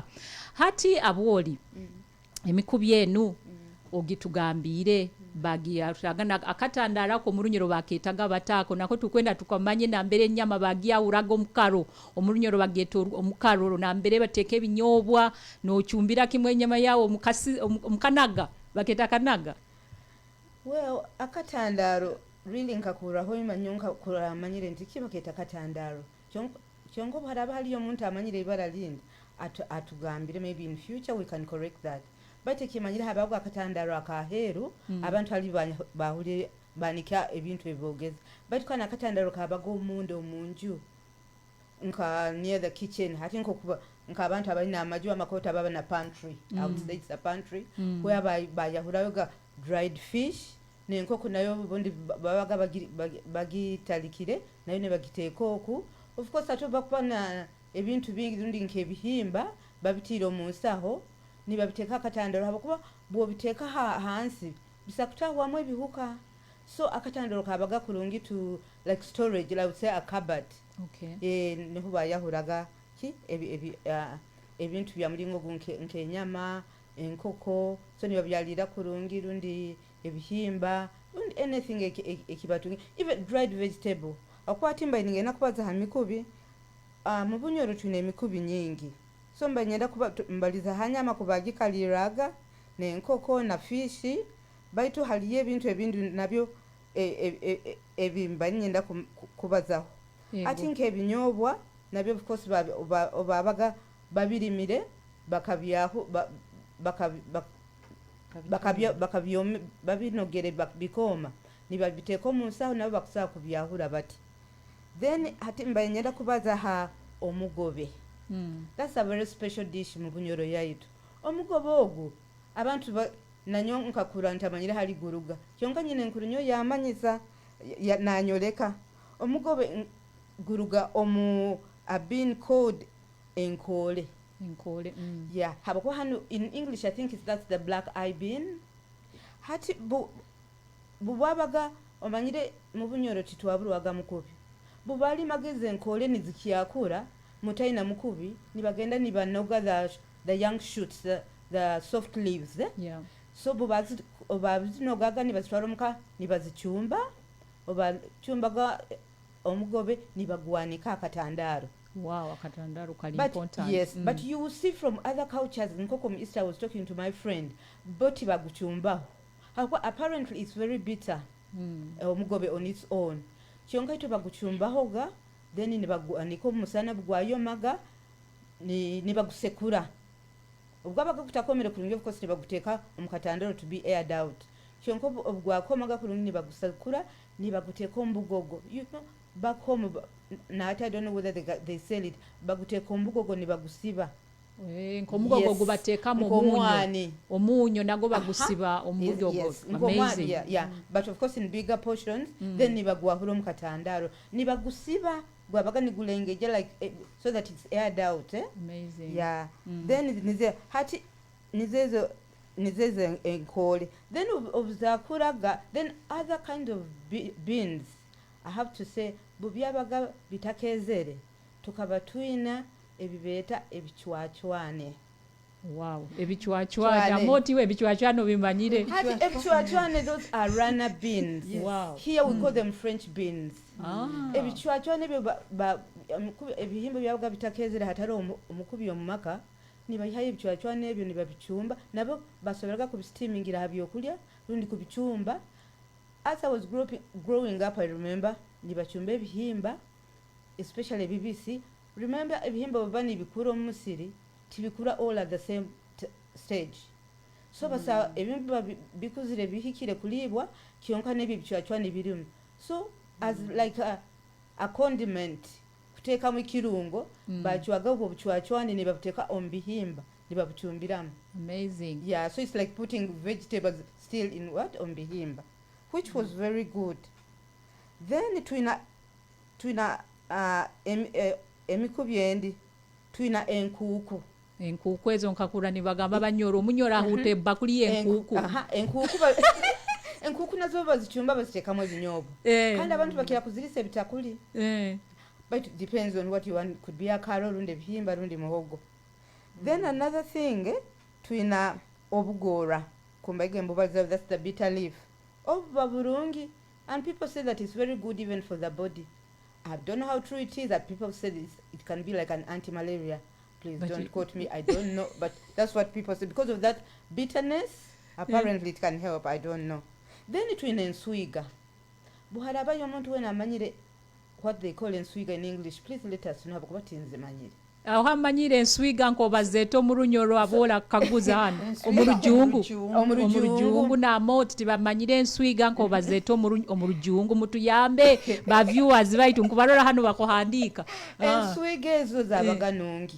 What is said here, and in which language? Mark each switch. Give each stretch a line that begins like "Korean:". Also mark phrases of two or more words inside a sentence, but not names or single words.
Nyoro: Hati Abwooli emikubi enu ogitugambire bagiyagana akatandaala ko mulunyoro baketaga bataako nako tukwenda tukamanye nambere ennyama bagiyawulaga omukalo omulunyoro bageeta omukalo nambere bateeka ebinyoobwa n'okyumbira kimu ennyama yawo omukanaga baketa kanaga. Well, akatandaalo really nkakuraho imanyo nkakura amanyire nti kibaketa katandaalo kyongo bharaba haliyo omuntu amanyire ibara lindi atugambire
English: maybe in future we can correct that.
Nyoro: But ekimanyire habago akatandaalo akaheru abantu ali bahulire banika ebintu ebogeza but kana akatandaalo kabago omundo omunju nka
English: near the
Nyoro: kitchen hati nkokuba nka abantu abalina amaju amakota baba na
English: pantry outside it's a pantry where
Nyoro: bayahurayo ga
English: dried fish
Nyoro: nenkoko nayo bondi babaga bagitalikire nayo ne bagiteeka oku
English: of course
Nyoro: atoba kupana ebintu bingi rundi nk'ebihimba babitira mu nsaho ni babiteeka akatandaalo habakuba bwobiteeka hansi bisakutahwamu ebihuka so akatandaalo kabaga kulungi
English: to like storage I would say a cupboard.
Nyoro: Okay. Niho bayahuraga ki ebintu bya mulingo nk'enyama enkoko so ni babyalira kulungi rundi ebihimba rundi anything ekibatungi
English: even dried vegetable
Nyoro: akwatimba ningena kubaza ha mikubi mu Bunyoro tuna emikubi nyingi so mbanyenda kuba mbaliza hanyama kubagikaliraga n'enkoko na fishi baitu haliye ebintu ebindu nabyo ebimba nyenda kubazaho ati nk'ebinyobwa nabyo
English: of course
Nyoro: babaga babirimire bakabyaho babinogere bikoma nibabiteeko mu nsaho nabo bakusaa kubyahura bati then hati mbanyenda kubaza ha omugobe.
English: That's a very special dish
Nyoro: mu Bunyoro yaitu. Omugobe ogu abantu nanyo nkakura ntamanyire hali guruga kyonka nyine nkurunyo yamanyiza nanyoleka omugobe guruga omu
English: a bean called
Nyoro: enkole.
English: Yeah, habako hanu in English I think that's the black eye bean.
Nyoro: Hati bubabaga omanyire mu Bunyoro titwabulwaga mukubi bubali mageze enkole nizikiyakura mutaina mukubi nibagenda nibanoga
English: the young shoots the soft leaves
Nyoro: Yeah. So obazinogaga nibazitwara muka nibazichumba obachumbaga omugobe nibagwanika akatandaalo. Wow, akatandaalo kali
English: But important. yes, but you will see from other cultures
Nyoro: nkoko mu
English: East I was talking to my
Nyoro: friend boti baguchumba
English: apparently it's very bitter
Nyoro: omugobe
English: on its own
Nyoro: kyonka ito baguchumbaho ga then nibagwanika omusana bugwayomaga nibagusekura ubwo abagakutakomere kulungi
English: of course
Nyoro: nibaguteeka omukatandaalo
English: to be aired out
Nyoro: kyonka obugwakomaga kulungi nibagusekura nibaguteeka ombugogo
English: you know back home I don't know whether they sell it
Nyoro: baguteeka ombugogo nibagusiba nkomugogo gubateeka mu omunyo nago bagusiba omugogo.
English: Amazing. Yeah. But of course in bigger portions then
Nyoro: nibagwahura omukatandaalo nibagusiba gwabaga nigulengeja
English: like so that it's aired out Amazing. Yeah. Then
Nyoro: nize hati nizezo enkole
English: then obuzakuraga then other kind of beans I have to say
Nyoro: bubyabaga bitakezere tukaba twina ebibeeta ebichwachwane. Wow, ebichwachwane Amooti we ebichwachwane bimanyire hati ebichwachwane
English: those are runner beans. Yes. Wow. Here we call them French beans.
Nyoro: Ebichwachwane ebihimba byabaga bitakezere hatari omukubi omumaka nibayihayo ebichwachwane ebyo nibabichumba nabo basoberaga kubisteamingira habyokulya rundi kubichumba.
English: As I was growing up I remember
Nyoro: nibachumba ebihimba
English: especially BBC.
Nyoro: Remember ebihimba bavani bikura omusiri tibikura
English: all at the same stage
Nyoro: so basa ebihimba bikuzire bihikire kulibwa kyonka nebichwachwane birimu
English: so as like a condiment
Nyoro: kuteeka mu kirungo bachwaga obwo buchwachwane ne babuteeka ombihimba ne babuchumbiramu.
English: Amazing. Yeah, so it's like putting vegetables still in what ombihimba which was very good.
Nyoro: Then twina emikubi endi twina enkuku ezo nkakura nibagamba banyoro omunyoro ahute bakuli enkuku. Enkuku nazo bazichumba baziteekamu ebinyobwa kandi abantu bakira kuzirisa ebitakuli
English: but it depends on what you want. Could be a
Nyoro: karo rundi ebihimba rundi muhogo.
English: Then another thing
Nyoro: twina obugora kumbaige mbubaza
English: that's the bitter leaf
Nyoro: obuba bulungi,
English: and people say that it's very good even for the body. I don't know how true it is that people say it can be like an anti-malaria. Please But don't quote me, I don't know, but that's what people say. Because of that bitterness, apparently it can help, I don't know. Then it will enswiga.
Nyoro: Buharaba yomuntu wena amanyire
English: what they call enswiga in English. Please let us know about what is manyire.
Nyoro: Aho amanyire enswiga nkobazeeto mu Runyoro Abwooli kaguza hano omurujungu na Amooti tibamanyire enswiga nkobazeeto omurujungu mutuyambe ba viewers baitu nkubarora hano bakohandika enswiga ezo zabaga nungi